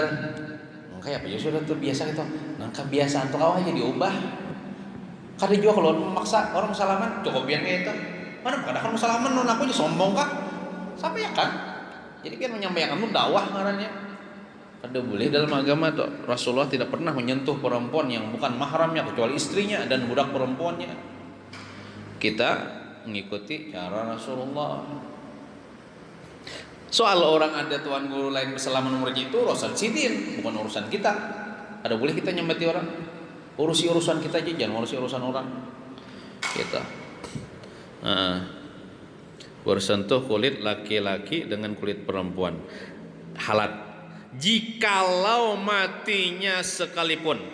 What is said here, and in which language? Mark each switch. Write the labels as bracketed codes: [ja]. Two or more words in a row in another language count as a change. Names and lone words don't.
[bjn] Kayak apa ya sudah tuh biasa gitu. Nang kebiasaan tuh aja diubah. Kada juga kalau memaksa orang salaman cukup biar kayak itu. Mana kadang salaman non aku aja sombong kah? Sampai ya kan? Jadi biar menyampaikan dakwah ngarannya. Kada boleh dalam agama tuh. [id] Rasulullah tidak pernah menyentuh perempuan yang bukan mahramnya kecuali istrinya dan budak perempuannya. Kita mengikuti cara Rasulullah. [bjn] Soal orang ada tuan guru lain bersalaman nomornya itu urusan sidin, bukan urusan kita. Ada boleh kita nyambati orang? Urusi urusan kita aja, jangan urusi urusan orang. Kita. [id] Bersentuh kulit laki-laki dengan kulit perempuan halat jikalau matinya sekalipun.